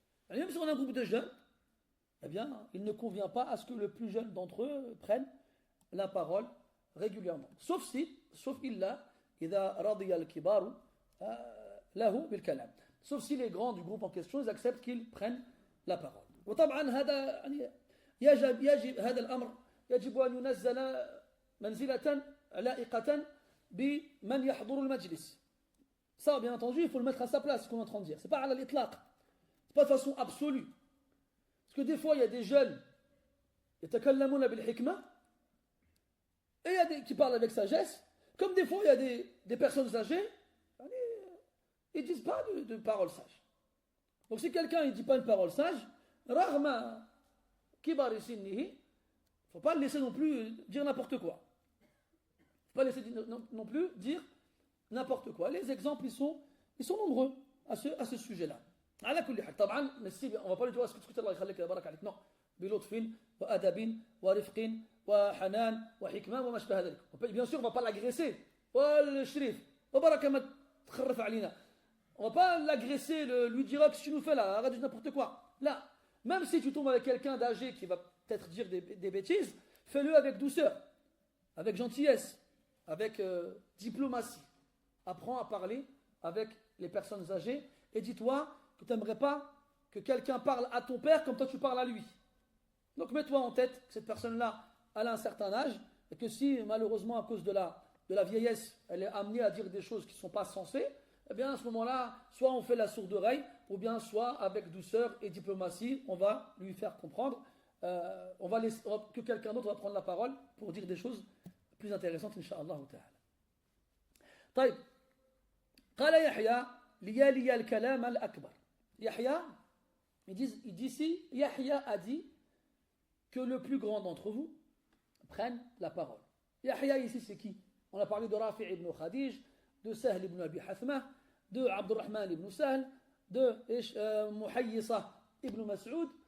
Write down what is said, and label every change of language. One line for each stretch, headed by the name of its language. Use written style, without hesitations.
French: Et même si on a un groupe de jeunes, eh bien, il ne convient pas à ce que le plus jeune d'entre eux prenne la parole régulièrement.
Arabic: Sauf illa, idha radiya al-kibaru lahu bil-kalam.
French: Sauf si les grands du groupe en question, ils acceptent qu'ils prennent la parole.
Arabic: وطبعا هذا يعني يجب هذا الأمر يجب أن ينزل منزلة لائقة بمن يحضر المجلس.
French: Ça, bien entendu, il faut le mettre à sa place, ce qu'on est en train de dire. C'est pas à l'itlaq. C'est pas de façon absolue. Parce que des fois, il y a des jeunes
Arabic: yatakallamuna bil hikma
French: et il y a des qui parlent avec sagesse. Comme des fois, il y a des personnes âgées, ils disent pas de paroles sages. Donc si quelqu'un ne dit pas une parole sage,
Arabic: رغم كبر سنه
French: faut pas le laisser non plus dire n'importe quoi. Faut pas laisser non plus dire n'importe quoi. Les exemples ils sont nombreux à ce sujet-là.
Arabic: على كل حال طبعا
French: on va pas lui dire
Arabic: اسكت الله يخليك يا بارك عليك.
French: Non,
Arabic: بلطف وادب ورفق وحنان وحكمه وما شابه ذلك.
French: Bien sûr, on va pas l'agresser.
Arabic: والشريف وبركه ما تخرف علينا.
French: On va pas l'agresser, lui dire que ce que tu nous fais là, arrête de dire n'importe quoi. Là, même si tu tombes avec quelqu'un d'âgé qui va peut-être dire des bêtises, fais-le avec douceur, avec gentillesse, avec diplomatie. Apprends à parler avec les personnes âgées et dis-toi que tu n'aimerais pas que quelqu'un parle à ton père comme toi tu parles à lui. Donc mets-toi en tête que cette personne-là, elle a un certain âge et que si malheureusement à cause de la vieillesse, elle est amenée à dire des choses qui ne sont pas sensées, eh bien à ce moment-là, soit on fait la sourde oreille, ou bien soit avec douceur et diplomatie, on va lui faire comprendre, que quelqu'un d'autre va prendre la parole pour dire des choses plus intéressantes, Inch'Allah ta'ala.
Arabic: طيب قال يحيى ليالي الكلام الأكبر.
French: Yahya, il dit ici, Yahya a dit que le plus grand d'entre vous prenne la parole. Yahya ici c'est qui? On a parlé de Rafi' ibn Khadij, de Sahl ibn Abi Hathma, de Abdurrahman ibn Sahl, de Muhayyisa ibn Mas'ud.